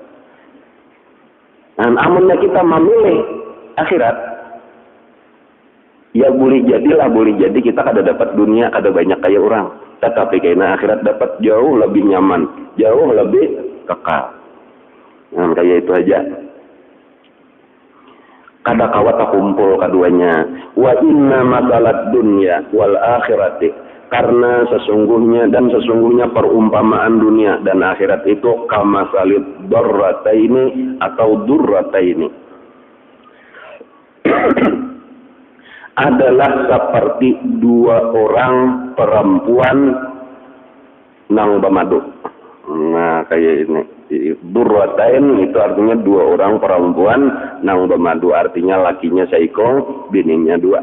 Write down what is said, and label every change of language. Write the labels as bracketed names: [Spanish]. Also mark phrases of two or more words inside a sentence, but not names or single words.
[Banjar] Dan amunnya kita memilih akhirat, ya boleh jadi kita kada dapat dunia, kada banyak kayak orang. Tetapi karena akhirat dapat jauh lebih nyaman, jauh lebih kekal. Nah, kayak itu aja. Kada kawat kumpul keduanya. [Arabic] وإن مثل الدنيا والآخرة. [Banjar] Karena sesungguhnya perumpamaan dunia dan akhirat itu [Arabic] كمثل الضرتين [Banjar] atau durrataini. Adalah seperti dua orang perempuan nang bemadu. Nah kayak ini durratain itu artinya dua orang perempuan nang bemadu, artinya lakinya seiko, bininya dua.